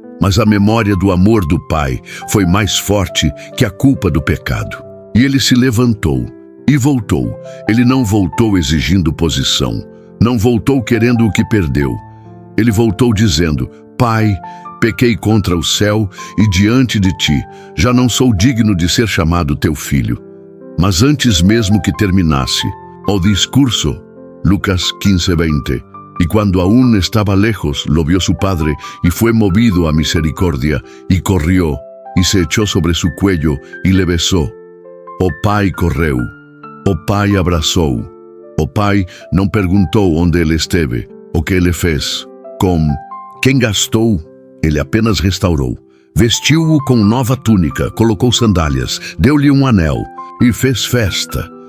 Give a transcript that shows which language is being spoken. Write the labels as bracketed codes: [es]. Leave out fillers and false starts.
[pt] Mas a memória do amor do Pai foi mais forte que a culpa do pecado. E ele se levantou E voltou. Ele não voltou exigindo posição. Não voltou querendo o que perdeu. Ele voltou dizendo: Pai, pequei contra o céu e diante de ti. Já não sou digno de ser chamado teu filho. Mas antes mesmo que terminasse o discurso, [es] Lucas 15:20, y cuando aún estaba lejos, lo vio su padre y fue movido a misericordia, y corrió, y se echó sobre su cuello, y le besó. [pt] O pai correu, o pai abraçou, o pai não perguntou onde ele esteve, o que ele fez, com quem gastou, ele apenas restaurou. Vestiu-o com nova túnica, colocou sandálias, deu-lhe um anel, e fez festa.